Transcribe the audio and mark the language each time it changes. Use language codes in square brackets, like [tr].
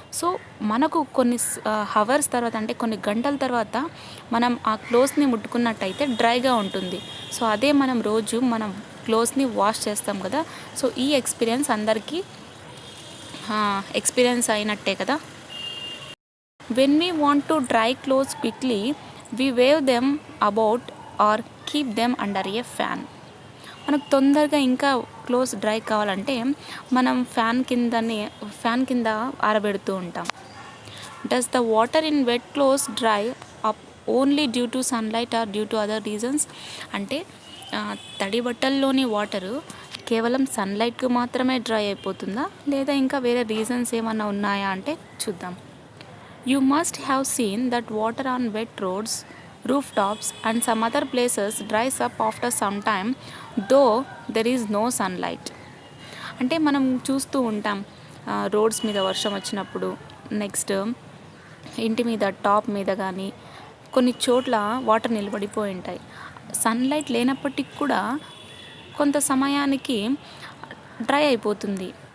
[te] So మనకు కొన్ని hours తర్వాత, అంటే కొన్ని గంటల తర్వాత మనం ఆ క్లోత్స్ని ముట్టుకున్నట్టయితే డ్రైగా ఉంటుంది. సో అదే మనం రోజు మనం క్లోత్స్ని వాష్ చేస్తాం కదా. సో ఈ ఎక్స్పీరియన్స్ అందరికీ ఎక్స్పీరియన్స్ అయినట్టే కదా. [en] When we want to dry clothes quickly, we wave them about or keep them under a fan. [te] మనకు తొందరగా ఇంకా క్లోత్స్ డ్రై కావాలంటే మనం ఫ్యాన్ కింద ఆరబెడుతూ ఉంటాం. [en] Does the water in wet clothes dry up only due to sunlight or due to other reasons? [te] అంటే తడి బట్టల్లోని water కేవలం సన్లైట్కి మాత్రమే డ్రై అయిపోతుందా, లేదా ఇంకా వేరే రీజన్స్ ఏమన్నా ఉన్నాయా అంటే చూద్దాం. [en] You must have seen that water on wet roads, rooftops, and some other places dries up after some time, though there is no sunlight. [te] అంటే మనం చూస్తూ ఉంటాం రోడ్స్ మీద వర్షం వచ్చినప్పుడు, నెక్స్ట్ ఇంటి మీద టాప్ మీద కానీ కొన్ని చోట్ల వాటర్ నిలబడిపోయి ఉంటాయి. సన్లైట్ లేనప్పటికీ కూడా కొంత సమయానికి డ్రై అయిపోతుంది.